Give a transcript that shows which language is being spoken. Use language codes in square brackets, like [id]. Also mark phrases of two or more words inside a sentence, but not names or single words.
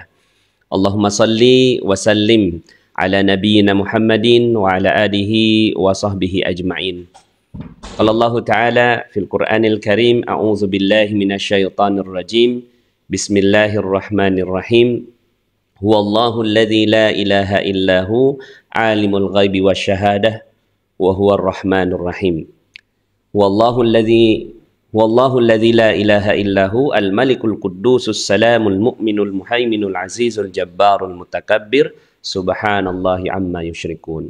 [ar] اللهم صل وسلم على نبينا محمد وعلى آله وصحبه أجمعين. قال الله تعالى في القرآن الكريم أعوذ بالله من الشيطان الرجيم. بسم الله الرحمن الرحيم. هو الله الذي لا إله إلا هو عالم الغيب والشهادة وهو الرحمن الرحيم. والله الذي لا إله إلا هو الملك القدوس السلام المؤمن المهيمن العزيز الجبار المتكبر سبحان الله عما يشركون.